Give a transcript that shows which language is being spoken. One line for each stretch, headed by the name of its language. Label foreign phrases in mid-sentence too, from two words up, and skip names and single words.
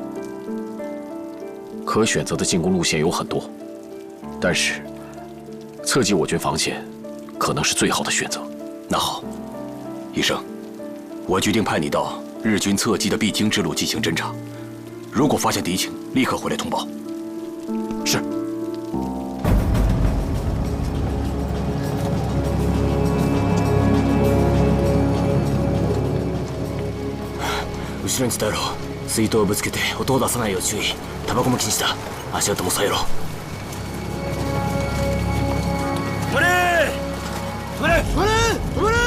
Chinese: 可选择的进攻路线有很多，但是侧击我军防线可能是最好的选择。那好，医生，我决定派你到日军侧击的必经之路进行侦查，如果发现敌情，立刻回来通报。是。
Japanese: 後ろに伝えろ。水筒をぶつけて音を出さないよう注意。タバコも禁止だ。足音も抑えろ。止まれ止まれ止まれ止まれ。